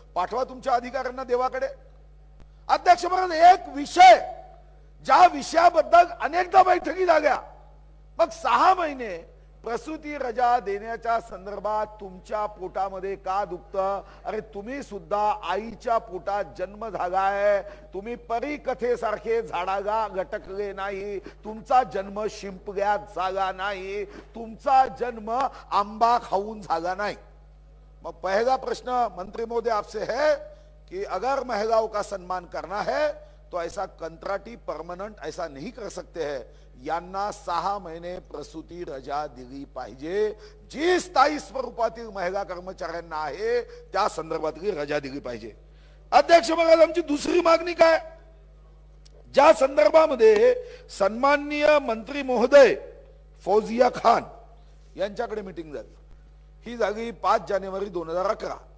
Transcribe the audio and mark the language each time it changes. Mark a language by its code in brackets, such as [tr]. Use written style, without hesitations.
[mr] पाठवा तुमच्या अधिकाऱ्यांना देवाकडे. अध्यक्ष महाराज, एक विषय ज्या विषयाबद्दल अनेकदा बैठकी झाल्या, मग 6 महिने प्रसूती रजा देण्याच्या संदर्भात तुमच्या पोटामध्ये का दुखतं? अरे तुम्ही सुद्धा आईच्या पोटात जन्म झालाय. तुम्ही परीकथेसारखे झाडाला गटकले नाही. तुमचा जन्म शिंपल्यात झाला नाही. तुमचा जन्म आंबा खाऊन झाला नाही. [hi] मग पहला प्रश्न मंत्री महोदय आपसे है कि अगर महिलाओं का सम्मान करना है तो ऐसा कंत्राटी परमानेंट ऐसा नहीं कर सकते हैं. [mr] यांना 6 महिने प्रसूती रजा दिली पाहिजे. जी स्थायी स्वरूपातील महिला कर्मचाऱ्यांना आहे त्या संदर्भातली रजा दिली पाहिजे. अध्यक्ष महाराज, आमची दुसरी मागणी काय? ज्या संदर्भामध्ये सन्माननीय मंत्री महोदय फौजिया खान यांच्याकडे मीटिंग झाली, ही झाली 5 जानेवारी 2011.